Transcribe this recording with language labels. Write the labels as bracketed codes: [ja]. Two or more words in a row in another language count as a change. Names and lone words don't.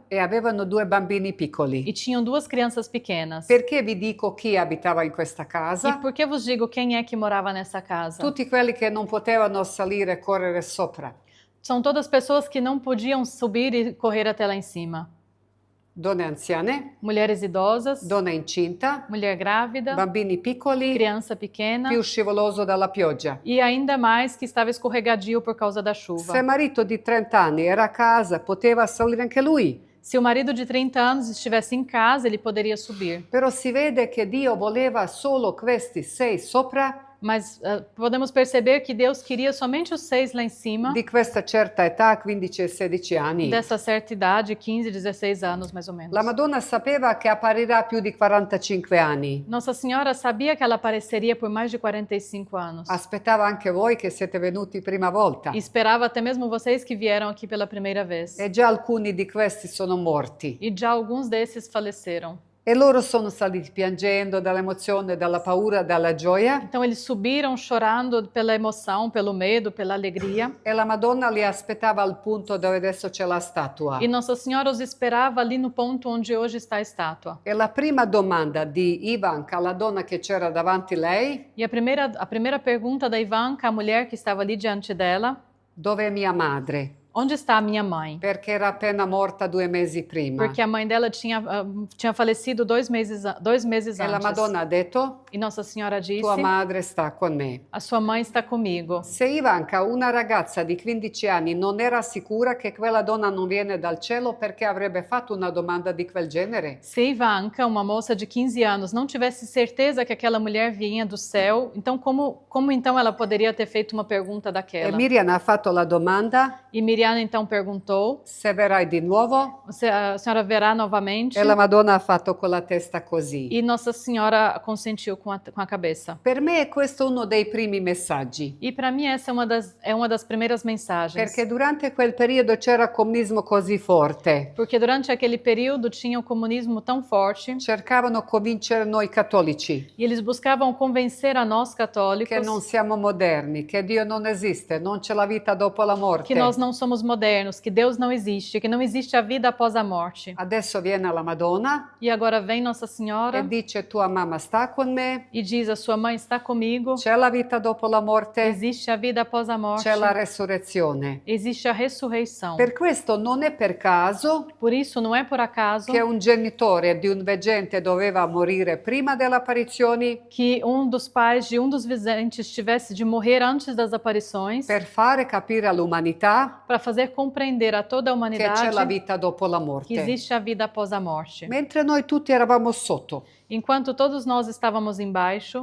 [it] e avevano 2 bambini piccoli. [pt] e tinham 2 crianças pequenas. [it] Perché vi dico chi abitava in questa [pt] E [it] casa? [pt] por que vos digo quem é que morava nessa casa? [it] Tutti quelli che non potevano salire e correre sopra. [pt] São todas pessoas que não podiam subir e correr até lá em cima. [it] Donne anziane, [pt] Mulheres idosas, [it] donna incinta, [pt] mulher grávida, [it] bambini piccoli, [pt] criança pequena [it] più scivoloso dalla pioggia. [pt] e ainda mais que estava escorregadio por causa da chuva. [it] Se marito di 30 anni era a casa, poteva salire anche lui. [pt] Se o marido de 30 anos estivesse em casa, ele poderia subir. [it] Però si vede che Dio voleva solo questi 6 sopra [pt] Mas podemos perceber que Deus queria somente os 6 lá em cima, [it] di questa certa età, 15 e 16 anni. [pt] dessa certa idade, 15, 16 anos mais ou menos. [it] La Madonna sapeva che apparirà più di 45 anni. [pt] Nossa Senhora sabia que ela apareceria por mais de 45 anos. [it] Aspettava anche voi che siete venuti prima volta. [pt] E esperava até mesmo vocês que vieram aqui pela primeira vez. [it] E già alcuni di questi sono morti. [pt] E já alguns desses faleceram. [it] E loro sono saliti piangendo dall'emozione, dalla paura, dalla gioia. [pt] Então eles subiram chorando pela emoção, pelo medo, pela alegria. [it] E la Madonna li aspettava al punto dove adesso c'è la statua. [pt] E Nossa Senhora os esperava ali no ponto onde hoje está a estátua. [it] E la prima domanda di Ivanka alla donna che c'era davanti lei, [pt] E a primeira pergunta da Ivanka, a mulher que estava ali diante dela: [it] dove è mia madre? [pt] onde está a minha mãe? [it] Perché era appena morta 2 mesi prima. [pt] Porque a mãe dela tinha falecido 2 meses [it] E la [pt] antes. [it] Madonna ha detto, [pt] E Nossa Senhora disse: [it] tua madre sta con me. [pt] a sua mãe está comigo. [it] Se Ivanka, una ragazza di 15 anni, non era sicura che quella donna non viene dal cielo, perché avrebbe fatto una domanda di quel genere? [pt] Se Ivanka, uma moça de 15 anos, não tivesse certeza que aquela mulher vinha do céu, então como então ela poderia ter feito uma pergunta E daquela? [it] Miriam ha fatto la domanda [pt] E Miriam Mariana então perguntou, [it] se verrai di nuovo? [pt] a senhora verá novamente? [it] E la Madonna ha fatto con la testa così. [pt] E Nossa Senhora consentiu com a cabeça. [it] Per me questo è uno dei primi messaggi, [pt] E para mim essa é uma das primeiras mensagens. [it] perché durante quel periodo c'era comunismo così forte. [pt] Porque durante aquele período tinha o comunismo tão forte [it] Cercavano convincere noi cattolici [pt] e eles buscavam convencer a nós católicos [it] che non siamo moderni, che Dio non esiste, non c'è la vita dopo la morte. [pt] que nós não somos modernos, que Deus não existe, que não existe a vida após a morte. [it] Adesso viene la Madonna [pt] E agora vem Nossa [it] e [pt] Senhora [it] dice tua mamma sta con me, [pt] e diz: a sua mãe está comigo, [it] c'è la vita dopo la morte, [pt] existe a vida após a morte, [it] c'è la resurrezione. [pt] existe a ressurreição. [it] Per questo non è per caso [pt] Por isso, não é por acaso [it] che un genitore di un veggente doveva morire prima delle apparizioni [pt] que dos pais de dos videntes tivesse de morrer antes das aparições [it] per fare capire all'umanità [pt] para fazer compreender a toda a [it] che c'è la [pt] humanidade [it] vita dopo la [pt] que [it] morte. [pt] existe a vida após a morte. [it] Mentre noi tutti eravamo sotto, [pt] Enquanto todos nós estávamos embaixo,